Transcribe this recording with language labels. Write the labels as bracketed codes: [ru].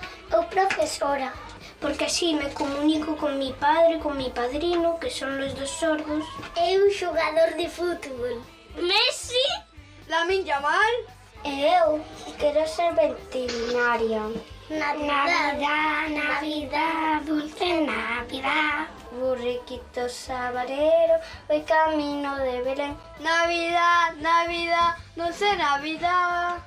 [es] Eu profesora, porque así me comunico con mi padre e con mi padrino, que son los dos sordos. [gl] Eu xogador de fútbol. Messi, Lamine Yamal. Eu quero ser veterinaria. [es] Navidad, Navidad, dulce Navidad. Burriquito sabarero, voy camino de Belén. Navidad, Navidad, dulce Navidad.